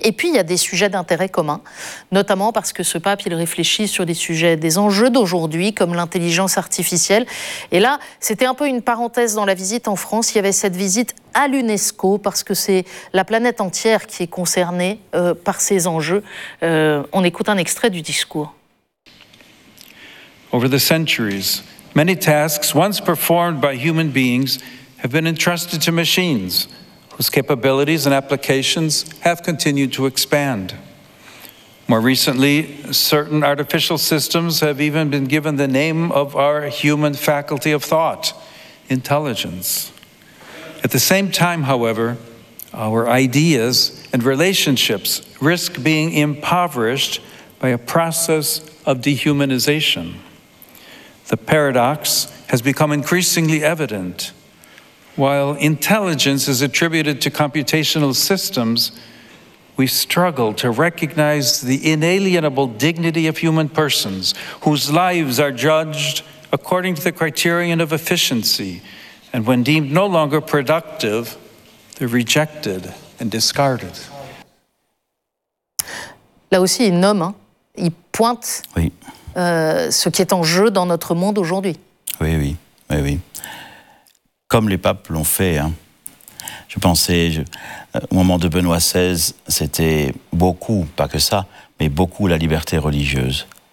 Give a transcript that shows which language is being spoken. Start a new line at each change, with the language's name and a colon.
French: Et puis, il y a des sujets d'intérêt commun, notamment parce que ce pape, il réfléchit sur des sujets, des enjeux d'aujourd'hui, comme l'intelligence artificielle. Et là, c'était un peu une parenthèse dans la visite en France. Il y avait cette visite à l'UNESCO, parce que c'est la planète entière qui est concernée par ces enjeux. On écoute un extrait du discours.
English: Over the centuries, many tasks once performed by human beings have been entrusted to machines whose capabilities and applications have continued to expand. More recently, certain artificial systems have even been given the name of our human faculty of thought, intelligence. At the same time, however, our ideas and relationships risk being impoverished by a process of dehumanization. The paradox has become increasingly evident. While intelligence is attributed to computational systems, we struggle to recognize the inalienable dignity of human persons whose lives are judged according to the criterion of efficiency, and when deemed no longer productive, they're rejected and discarded.
French: Là aussi, il nomme, hein. Il pointe oui. Ce qui est en jeu dans notre monde aujourd'hui. Oui, oui, oui, oui. Comme les papes l'ont fait. Hein. Je pensais, au moment de Benoît XVI, c'était beaucoup, pas que ça, mais beaucoup la liberté religieuse.